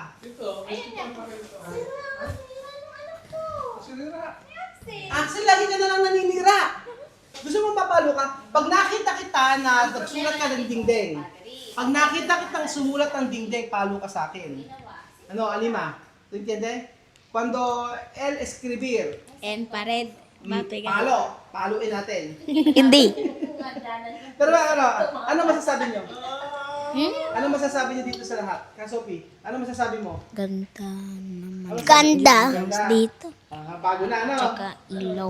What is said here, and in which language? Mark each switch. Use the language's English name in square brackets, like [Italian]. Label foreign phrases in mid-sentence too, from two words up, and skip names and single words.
[Filipino] Ayun yan. Axel, lagi ka na lang naninira. Gusto mo mapalo ka? Pag nakita kita na nagsulat ka ng dingding, pag nakita kitang sumulat ng dingding, palo ka sa akin. Ano, Alima? [Spanish] Entiende? Cuando el escribir, En pared. [Filipino] Mapegar. paluin natin. Hindi. Pero ano masasabi niyo? Ano masasabi niyo dito sa lahat? Ka Sophie, ano masasabi mo? Ganda naman. Ganda. Dito. Bago na, ano? Tsaka ilaw